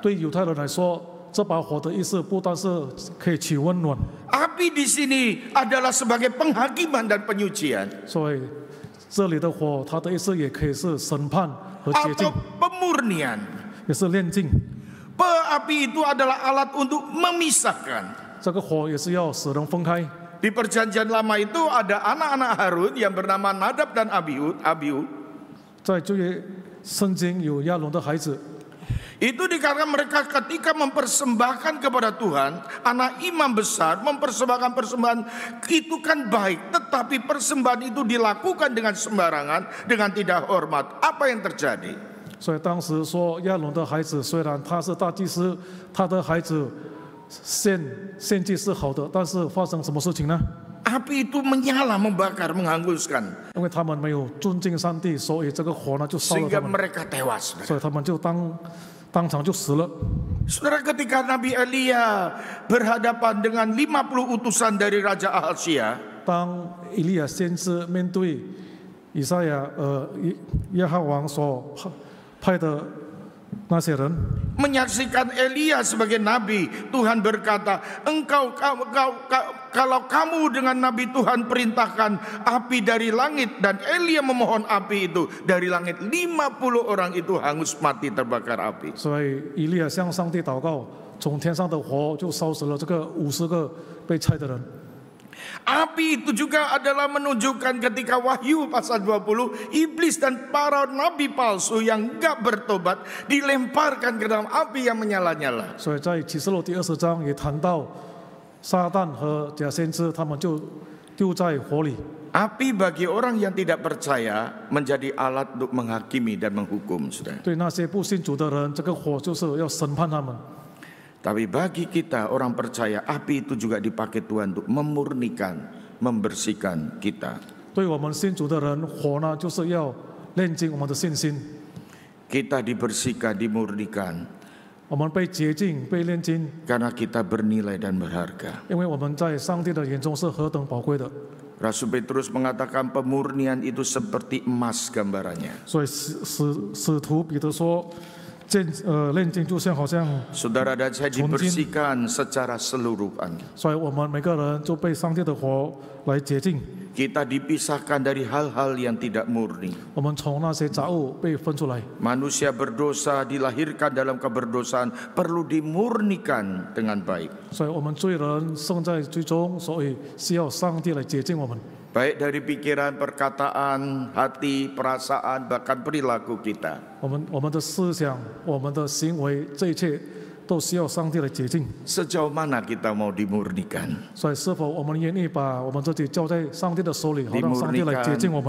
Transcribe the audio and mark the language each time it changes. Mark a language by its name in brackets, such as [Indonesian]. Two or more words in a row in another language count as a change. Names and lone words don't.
[Chinese] 对犹太人来说，这把火的意思不单是可以起温暖， [Indonesian] Api di sini adalah sebagai penghakiman dan penyucian [Chinese] 所以这里的火，它的意思也可以是审判和洁净 [Indonesian] atau，pemurnian. [Chinese] 也是炼净。 [Indonesian] Api itu adalah alat untuk memisahkan. [Chinese] 这个火也是要使人分开。 [Indonesian] Di perjanjian lama itu ada anak-anak Harun yang bernama Nadab dan Abiud. [Chinese] 在旧约圣经有亚伦的孩子， [Indonesian] Itu dikarenakan mereka ketika mempersembahkan kepada Tuhan, anak imam besar mempersembahkan persembahan itu kan baik, tetapi persembahan itu dilakukan dengan sembarangan, dengan tidak hormat. Apa yang terjadi? [Chinese] 所以当时说亚伦的孩子虽然他是大祭司，他的孩子献祭是好的，但是发生什么事情呢？ [Indonesian] Api itu menyala, membakar, menghanguskan, [Chinese] 因为他们没有尊敬上帝，所以这个火呢就烧了 [Indonesian] sehingga [Chinese] 他们， [Indonesian] mereka tewas. [Chinese] 所以他们就当场就死了。 [Indonesian] Saudara, ketika Nabi Elia berhadapan dengan 50 utusan dari Raja Ahasia, [Chinese] 当以利亚先知面对以赛亚耶和华王所派的那些人， [Indonesian] menyaksikan Elia sebagai nabi, Tuhan berkata, kalau kamu dengan nabi Tuhan perintahkan api dari langit, dan Elia memohon api itu dari langit, 50 orang itu hangus mati terbakar api. [Chinese] 所以以利亚向上帝祷告，从天上的火就烧死了这个50个被拆的人。 [Indonesian] Api itu juga adalah menunjukkan ketika Wahyu pasal 20, iblis dan para nabi palsu yang enggak bertobat dilemparkan ke dalam api yang menyala-nyala. [Chinese] 所以在启示录第20章也谈到撒旦和假先知，他们就丢在火里。 [Indonesian] Api bagi orang yang tidak percaya menjadi alat untuk menghakimi dan menghukum, saudara. [Chinese] 对那些不信主的人，这个火就是要审判他们。 [Indonesian] Tapi bagi kita orang percaya, api itu juga dipakai Tuhan untuk memurnikan, membersihkan kita. [Chinese] 对我们信主的人，火呢就是要炼净我们的信心。 [Indonesian] Kita dibersihkan, dimurnikan [Chinese] 我们被洁净、被炼净， [Indonesian] karena kita bernilai dan berharga. [Chinese] 因为我们在上帝的眼中是何等宝贵的。 [Indonesian] Rasul Petrus mengatakan pemurnian itu seperti emas gambarannya. [Chinese] 所以使徒彼得说，炼净就像好像， [Indonesian] Saudara dan saya dibersihkan secara keseluruhan. [Chinese] 所以我们每个人就被上帝的火来洁净。 [Indonesian] Kita dipisahkan dari hal-hal yang tidak murni. [Chinese] 我们从那些杂物被分出来。 [Indonesian] Manusia berdosa dilahirkan dalam keberdosaan perlu dimurnikan dengan baik. [Chinese] 所以我们罪人生在罪中，所以需要上帝来洁净我们。 [Indonesian] Baik dari pikiran, perkataan, hati, perasaan, bahkan perilaku kita. [Chinese] 我们的思想、我们的行为，这一切都需要上帝来洁净。 [Indonesian] Sejauh mana kita mau dimurnikan? [Chinese] 所以，是否我们愿意把我们自己交在上帝的手里，好让上帝来洁净我们？